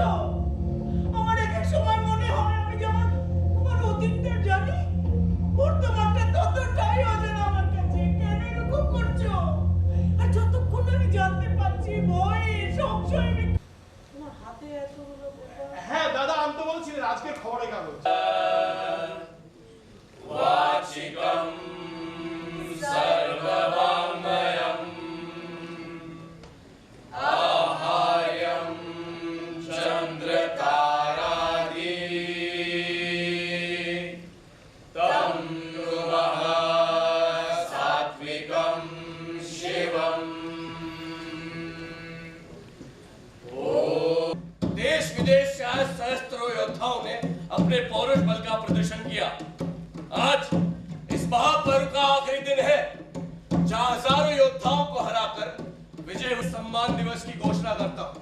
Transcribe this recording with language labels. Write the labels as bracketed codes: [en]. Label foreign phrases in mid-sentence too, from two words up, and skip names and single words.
[bn] আমার এক এক সময় মনে হয় আমি যেমন তোমার অতীতটা জানি, বর্তমানটা ততটাই অজানা আমার কাছে। কেন এরকম করছো? আর যতক্ষণ আমি জানতে পারছি ভয় সংশয় তোমার হাতে এতগুলো বোঝা। হ্যাঁ দাদা, আনতে বলছিলেন আজকের খবরের কাগজ। [sa] वाचिकं सर्ववाङ्मयम् आहार्यं चन्द्रतारादि तं नुमः सात्विकं शिवम्। [hi] देश विदेश से आए सहस्त्रों योद्धाओं ने अपने पौरुष बल का प्रदर्शन किया। आज इस महापर्व का आखिरी दिन है, जहां हजारों योद्धाओं को हराकर विजय सम्मान दिवस की घोषणा करता हूं।